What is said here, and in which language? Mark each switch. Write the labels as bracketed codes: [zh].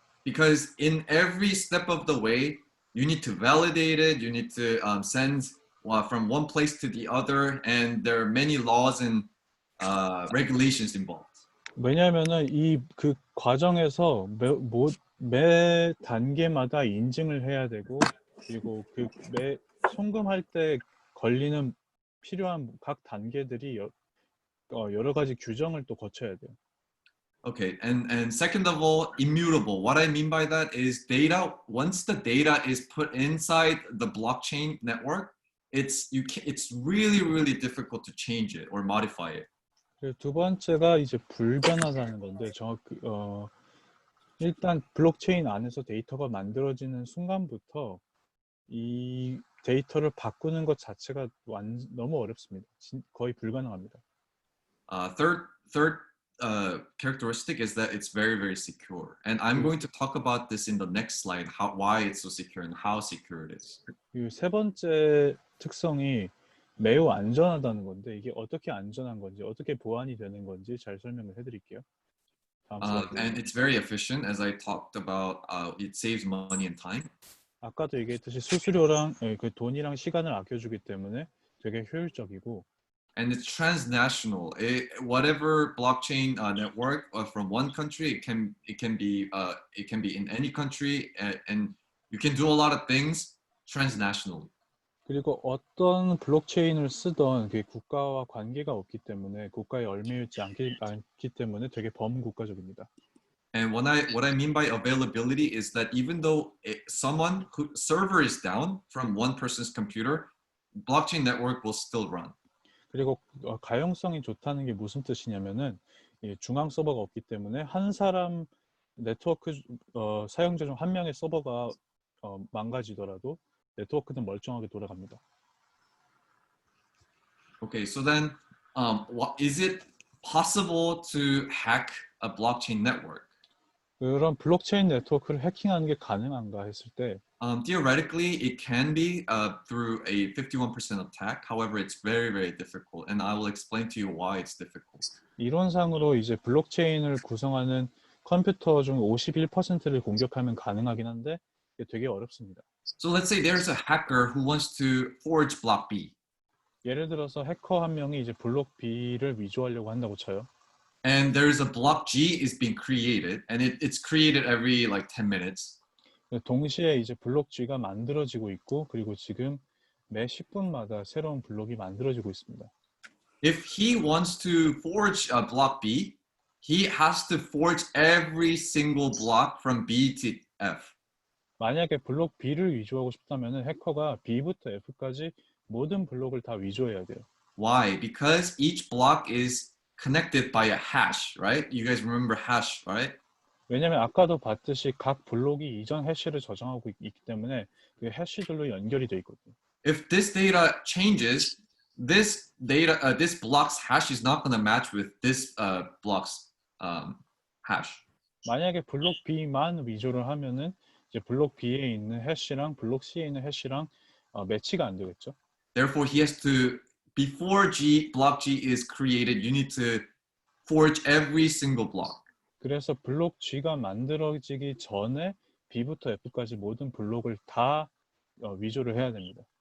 [en] Because in every step of the way, you need to validate it. You need to send from one place to the other, and there are many laws and regulations involved. [ko] 왜냐하면은 그 과정에서 매 단계마다 인증을 해야 되고 그리고 그 매 송금할 때 필요한 각 단계들이 여러 가지 규정을 또 거쳐야 돼요. [en] Okay, and second of all, immutable. What I mean by that is data. Once the data is put inside the blockchain network, it's really difficult to change it or modify it. [ko] 두 번째가 이제 불변하다는 건데 일단 블록체인 안에서 데이터가 만들어지는 순간부터 이 데이터를 바꾸는 것 자체가 너무 어렵습니다. 거의 불가능합니다. [en] Third characteristic is that it's very secure, and I'm going to talk about this in the next slide. Why it's so secure and how secure it is. [ko] 세 번째 특성이 매우 안전하다는 건데 이게 어떻게 안전한 건지 어떻게 보안이 되는 건지 잘 설명을 해드릴게요. [en] And it's very efficient, as I talked about. It saves money and time. [ko] 아까도 얘기했듯이 수수료랑 그 돈이랑 시간을 아껴주기 때문에 되게 효율적이고. [en] And it's transnational. Whatever blockchain network from one country, it can be in any country, and you can do a lot of things transnationally. [ko] 그리고 어떤 블록체인을 쓰던 그 국가와 관계가 없기 때문에 국가에 얽매이지 않기 때문에 되게 범국가적입니다. [en] And what I mean by availability is that even though someone whose server is down from one person's computer, blockchain network will still run. [ko] 그리고 가용성이 좋다는 게 무슨 뜻이냐면은 중앙 서버가 없기 때문에 한 사람 네트워크 사용자 중 한 명의 서버가 망가지더라도 네트워크는 멀쩡하게 돌아갑니다. [en] Okay, so then, is it possible to hack a blockchain network? [ko] 그런 블록체인 네트워크를 해킹하는 게 가능한가 했을 때 [en] theoretically, it can be through a 51% attack. However, it's very difficult, and I will explain to you why it's difficult. [ko] 이론상으로 이제 블록체인을 구성하는 컴퓨터 중 51%를 공격하면 가능하긴 한데 이게 되게 어렵습니다. [en] So let's say there's a hacker who wants to forge block B. [ko] 예를 들어서 해커 한 명이 이제 블록 B를 위조하려고 한다고 쳐요. [en] And there's a block G is being created, and it's created every like 10 minutes. [ko] 동시에 이제 블록 G가 만들어지고 있고 그리고 지금 매 10분마다 새로운 블록이 만들어지고 있습니다. [en] If he wants to forge a block B, he has to forge every single block from B to F. [ko] 만약에 블록 B를 위조하고 싶다면 해커가 B부터 F까지 모든 블록을 다 위조해야 돼요. [en] Why? Because each block is connected by a hash, right? You guys remember hash, right? [ko] 왜냐면 아까도 봤듯이 각 블록이 이전 해시를 저장하고 있기 때문에 그 해시들로 연결이 돼 있거든요. [en] If this data changes, this block's hash is not going to match with this block's hash. [ko] 만약에 블록 B만 위조를 하면은 이제 블록 B에 있는 해시랑 블록 C에 있는 해시랑 매치가 안 되겠죠. [en] Therefore, he has to, before block G is created, you need to forge every single block. [ko] 그래서 블록 G가 만들어지기 전에 B부터 F까지 모든 블록을 다 위조를 해야 됩니다.